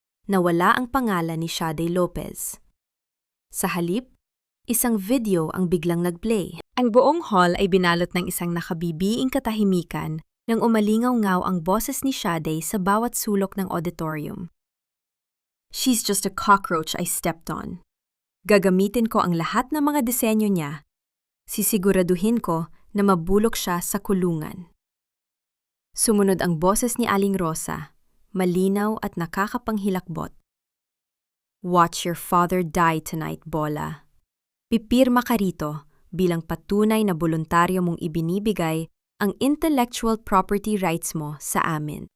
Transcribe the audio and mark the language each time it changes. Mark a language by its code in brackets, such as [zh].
[tl] Nawala ang pangalan ni Shade Lopez. Sa halip, isang video ang biglang nag-play. Ang buong hall ay binalot ng isang nakabibiing katahimikan nang umalingaw-ngaw ang boses ni Shade sa bawat sulok ng auditorium. [en] She's just a cockroach I stepped on. [tl] Gagamitin ko ang lahat ng mga disenyo niya. Sisiguraduhin ko na mabulok siya sa kulungan. Sumunod ang boses ni Aling Rosa, malinaw at nakakapanghilakbot. [en] Watch your father die tonight, [tl] Bola. Pipirma ka rito bilang patunay na voluntaryo mong ibinibigay ang intellectual property rights mo sa amin.